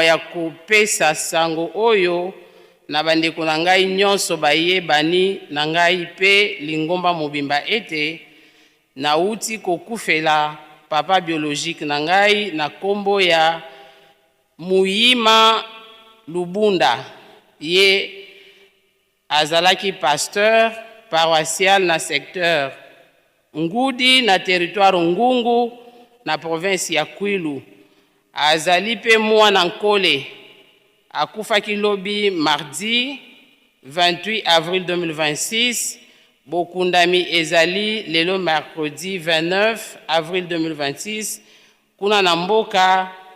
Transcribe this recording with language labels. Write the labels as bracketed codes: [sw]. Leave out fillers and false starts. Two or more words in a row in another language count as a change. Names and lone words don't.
[ln] ya kopesa sango oyo na bandeko na ngai nyonso bayebani na ngai pe lingomba mobimba ete na uti kokufela papa biologique na ngai na kombo ya Muyima Lubunda ye azalaki [fr] pasteur paroissial [ln] na secteur Ngudi na territoire Ngungu na province ya Kwilu. Azali pe mwana nkole akufaki lobi [fr] mardi 28 avril 2026 [ln] bokundami ezali lelo [fr] mercredi 29 avril 2026 [ln] kuna na mboka